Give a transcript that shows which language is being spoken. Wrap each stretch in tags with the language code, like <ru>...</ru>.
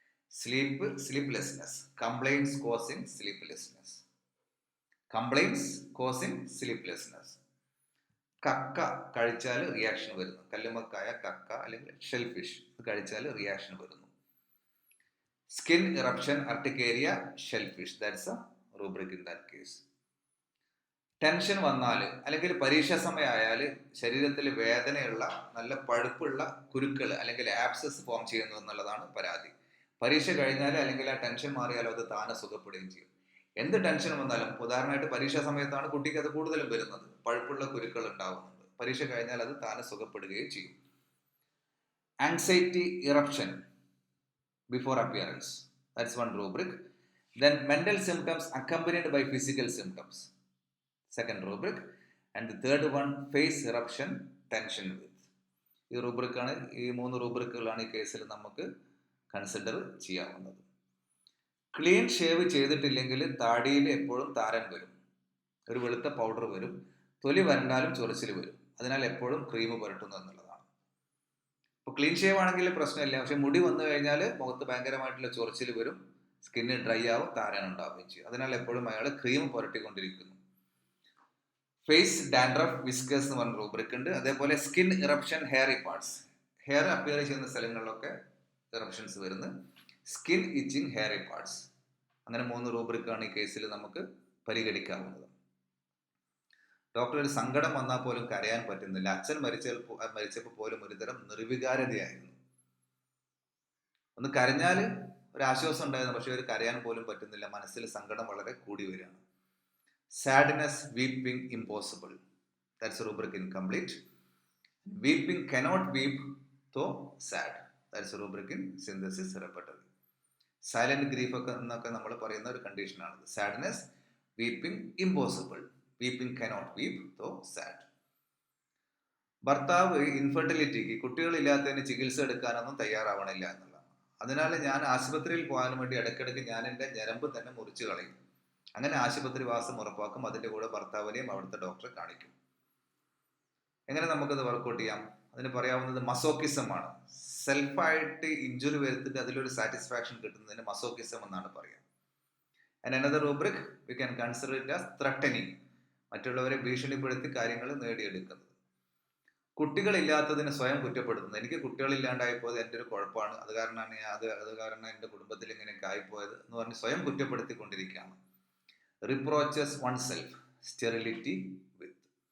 <en>Sleep, sleeplessness, complaints causing sleeplessness. Complaints causing sleeplessness.</en> <ml>കക്ക കഴിച്ചാൽ reaction വരുന്നു. കല്ലുമക്കായ, കക്ക അല്ലെങ്കിൽ ഷെൽഫിഷ് കഴിച്ചാൽ റിയാക്ഷൻ വരുന്നു.</ml> <en>Skin eruption, urticaria, shellfish. That's a rubric in that case.</en> <ml>Tension വന്നാൽ അല്ലെങ്കിൽ പരീക്ഷാ സമയമായാൽ ശരീരത്തിൽ വേദനയുള്ള നല്ല പഴുപ്പുള്ള കുരുക്കൾ അല്ലെങ്കിൽ ആബ്സസ് ഫോം ചെയ്യുന്നു എന്നുള്ളതാണ് പരാതി. പരീക്ഷ കഴിഞ്ഞാൽ അല്ലെങ്കിൽ ആ ടെൻഷൻ മാറിയാലോ അത് താനെ സുഖപ്പെടുകയും ചെയ്യും. എന്ത് ടെൻഷൻ വന്നാലും, ഉദാഹരണമായിട്ട് പരീക്ഷാ സമയത്താണ് കുട്ടിക്ക് അത് കൂടുതലും വരുന്നത്, പഴുപ്പുള്ള കുരുക്കൾ ഉണ്ടാവുന്നുണ്ട്. പരീക്ഷ കഴിഞ്ഞാൽ അത് താനെ സുഖപ്പെടുകയും ചെയ്യും.</ml> <en>Anxiety eruption before appearance. That's one rubric. Then mental symptoms accompanied by physical symptoms. Second rubric. And the third one, face eruption, tension with.</en> <ml>ഈ റൂബ്രിക്കാണ്, ഈ 3 റൂബ്രിക്കുകളാണ് ഈ കേസിൽ നമുക്ക് കൺസിഡർ ചെയ്യാവുന്നത്. ക്ലീൻ ഷേവ് ചെയ്തിട്ടില്ലെങ്കിൽ താടിയിൽ എപ്പോഴും താരൻ വരും, ഒരു വെളുത്ത പൗഡർ വരും, തൊലി വരണ്ടാലും ചൊറിച്ചിൽ വരും. അതിനാൽ എപ്പോഴും ക്രീം പുരട്ടുന്നു എന്നുള്ളതാണ്. ഇപ്പോൾ ക്ലീൻ ഷേവ് ആണെങ്കിൽ പ്രശ്നമില്ല, പക്ഷെ മുടി വന്നു കഴിഞ്ഞാൽ മുഖത്ത് ഭയങ്കരമായിട്ടുള്ള ചൊറിച്ചിൽ വരും, സ്കിന്ന് ഡ്രൈ ആവും, താരൻ ഉണ്ടാവുകയും ചെയ്യും. അതിനാൽ എപ്പോഴും അയാൾ ക്രീം പുരട്ടിക്കൊണ്ടിരിക്കുന്നു.</ml> <en>face dandruff, whiskers</en> <ml>എന്ന് പറഞ്ഞ റൂബ്രിക് ഉണ്ട്. അതേപോലെ</ml> <en>skin eruption, hairy parts,</en> <ml>hair appear ചെയ്യുന്ന സ്ഥലങ്ങളിലൊക്കെ ഇറപ്ഷൻസ് വരുന്നു.</ml> <en>Skin itching, hairy parts.</en> <ml>അങ്ങനെ 3 റൂബ്രിക്കാണ് ഈ കേസിൽ നമുക്ക് പരിഗണിക്കാവുന്നത്. ഡോക്ടർ, ഒരു സങ്കടം വന്നാൽ പോലും കരയാൻ പറ്റുന്നില്ല. അച്ഛൻ മരിച്ചപ്പോൾ പോലും ഒരുതരം നിർവികാരതയായിരുന്നു. ഒന്ന് കരഞ്ഞാൽ ഒരു ആശ്വാസം ഉണ്ടായിരുന്നു, പക്ഷെ ഒരു കരയാൻ പോലും പറ്റുന്നില്ല. മനസ്സിൽ സങ്കടം വളരെ കൂടി വരികയാണ്.</ml> <en>Sadness, weeping impossible. That's A rubric incomplete. Weeping cannot weep though sad. ദാറ്റ്സ് A rubric in synthesis repertory.</en> <ml>Silent grief ഒക്കെ എന്നൊക്കെ നമ്മൾ പറയുന്ന ഒരു കണ്ടീഷനാണ്.</ml> <en>Sadness, weeping impossible. Weeping cannot weep though sad.</en> <ml>ഭർത്താവ് ഇൻഫെർട്ടിലിറ്റിക്ക്, കുട്ടികളില്ലാത്തതിന് ചികിത്സ എടുക്കാനൊന്നും തയ്യാറാവണില്ല എന്നുള്ളതാണ്. അതിനാൽ ഞാൻ ആശുപത്രിയിൽ പോകാൻ വേണ്ടി ഇടയ്ക്കിടയ്ക്ക് ഞാൻ എൻ്റെ ഞരമ്പ് തന്നെ മുറിച്ച് കളയും. അങ്ങനെ ആശുപത്രി വാസം ഉറപ്പാക്കും. അതിൻ്റെ കൂടെ ഭർത്താവിനെയും അവിടുത്തെ ഡോക്ടറെ കാണിക്കും. എങ്ങനെ നമുക്കത് വർക്കൗട്ട് ചെയ്യാം? അതിന് പറയാവുന്നത് മസോക്കിസം ആണ്. സെൽഫായിട്ട് ഇഞ്ചുറി വരുത്തിട്ട് അതിലൊരു സാറ്റിസ്ഫാക്ഷൻ കിട്ടുന്നതിന് മസോക്കിസം എന്നാണ് പറയുക.</ml> <en>And another rubric we can consider it as threatening.</en> <ml>മറ്റുള്ളവരെ ഭീഷണിപ്പെടുത്തി കാര്യങ്ങൾ നേടിയെടുക്കുന്നത്. കുട്ടികളില്ലാത്തതിന് സ്വയം കുറ്റപ്പെടുത്തുന്നത്. എനിക്ക് കുട്ടികളില്ലാണ്ടായിപ്പോയത് എൻ്റെ ഒരു കുഴപ്പമാണ്, അത് കാരണം എൻ്റെ കുടുംബത്തിൽ ഇങ്ങനെയൊക്കെ ആയിപ്പോയത് എന്ന് പറഞ്ഞ് സ്വയം കുറ്റപ്പെടുത്തിക്കൊണ്ടിരിക്കുകയാണ്.</ml> <en>Reproaches one self, sterility with.</en>